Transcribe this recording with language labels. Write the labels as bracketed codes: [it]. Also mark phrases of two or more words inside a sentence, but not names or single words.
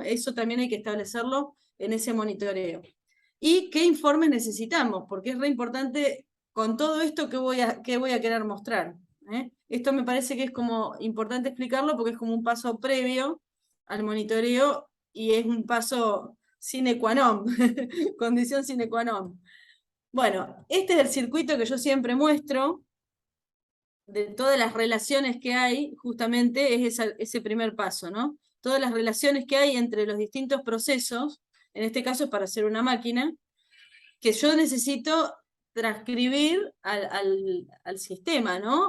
[es] Eso también hay que establecerlo en ese monitoreo. ¿Y qué informes necesitamos? Porque es re importante con todo esto que voy a querer mostrar. Esto me parece que es como importante explicarlo porque es como un paso previo al monitoreo y es un paso [la] sine qua non, [es] condición [la] sine qua non. [es] Bueno, este es el circuito que yo siempre muestro de todas las relaciones que hay, justamente es ese primer paso, ¿no? Todas las relaciones que hay entre los distintos procesos, en este caso es para hacer una máquina, que yo necesito transcribir al sistema, ¿no?